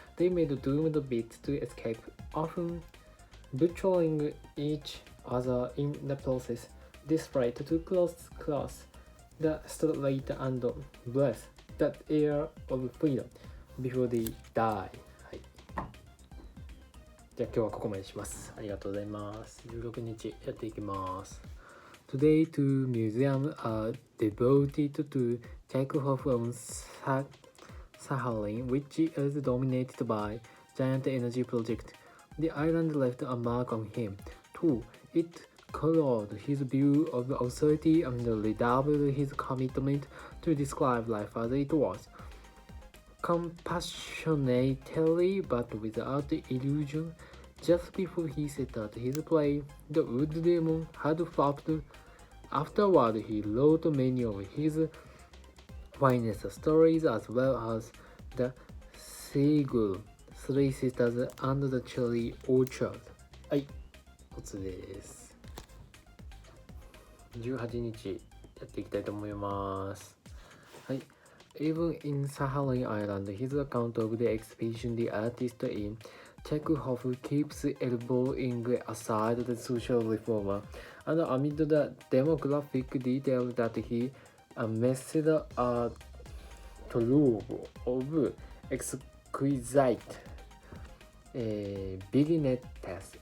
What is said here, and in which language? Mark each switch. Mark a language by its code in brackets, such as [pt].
[en] They made doomed bids to escape, often butchering each other in the process. Despite too close class, the straight and breathe that air of freedom before they die. [ja] はい。じゃあ今日はここまでします。ありがとうございます。 16日やっていきます。 [en] Today, two museums are devoted to Chekhov on Sakhalin, which is dominated by giant energy project. The island left a mark on him, too. It colored his view of authority and redoubled his commitment to describe life as it was. Compassionately, but without illusion, just before he set out his play, the wood demon had flopped. Afterward, he wrote many of his finest stories as well as The Seagull, Three Sisters, and the Cherry Orchard. [ja] はい、おつです。 18日やっていきたいと思います。はい。 [en] Even in Sakhalin Island, his account of the expedition, the artist in Chekhov keeps elbowing aside the social reformer, and amid the demographic details that he amassed a trove of exquisite vignettes.